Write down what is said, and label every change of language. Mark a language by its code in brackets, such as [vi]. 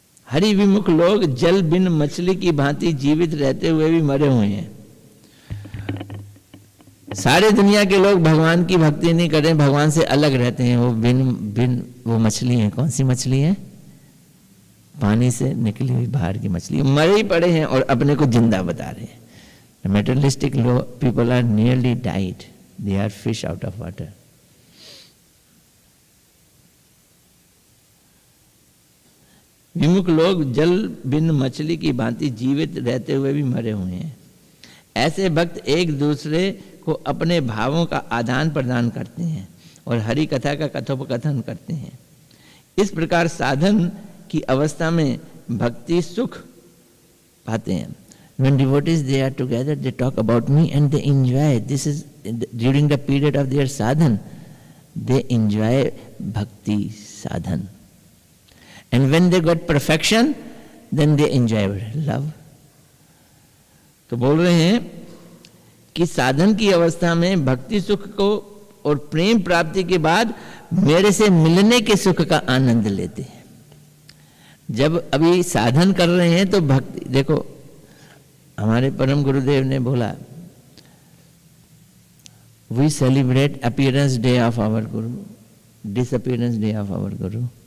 [hi] हरि विमुख लोग जल बिन मछली की भांति जीवित रहते हुए भी मरे हुए हैं। सारे दुनिया के लोग भगवान की भक्ति नहीं कर रहे, भगवान से अलग रहते हैं। वो बिन वो मछली है। कौन सी मछली है? पानी से निकली हुई बाहर की मछली, मरे ही पड़े हैं और अपने को जिंदा बता रहे हैं। [en] The materialistic people are nearly died. They are fish out of water. [hi] विमुख लोग जल बिन मछली की भांति जीवित रहते हुए भी मरे हुए हैं। ऐसे भक्त एक दूसरे को अपने भावों का आदान प्रदान करते हैं और हरि कथा का कथोपकथन करते हैं। इस प्रकार साधन की अवस्था में भक्ति सुख पाते हैं। [en] When devotees they are together, they talk about me and they enjoy. This is during the period of their sadhan, they enjoy bhakti sadhan. And when they got perfection, then they enjoy love. [hi] तो बोल रहे हैं कि साधन की अवस्था में भक्ति सुख को और प्रेम प्राप्ति के बाद मेरे से मिलने के सुख का आनंद लेते हैं। जब अभी साधन कर रहे हैं तो भक्ति, देखो हमारे परम गुरुदेव ने बोला, [en] We celebrate appearance day of our guru, disappearance day of our guru.